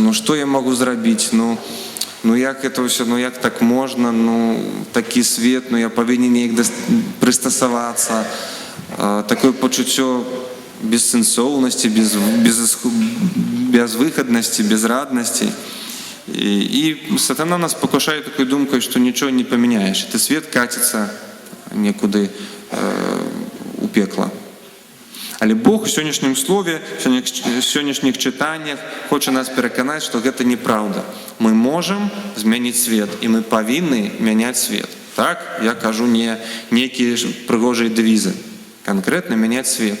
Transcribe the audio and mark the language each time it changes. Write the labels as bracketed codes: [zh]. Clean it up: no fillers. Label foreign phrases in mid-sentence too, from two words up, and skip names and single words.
[be] Ну што я магу зрабіць? Ну як это ўсё, ну як так можна, ну такі свет, ну я павінен неяк прыстасавацца. Такое пачуццё бессэнсоўнасці, безвыхаднасці, безраднасці. [ru] И сатана нас покушает такой думкой, что ничего не поменяешь. Этот свет катится некуда у пекла. [be] Але Бог в сённяшнім слове, в сённяшніх чытаннях хоча нас пераканаць, што гэта неправда. Мы можам змяніць свет, і мы павінны мяняць свет. Так, я кажу не нейкія прыгожыя дэвізы, канкрэтна мяняць свет.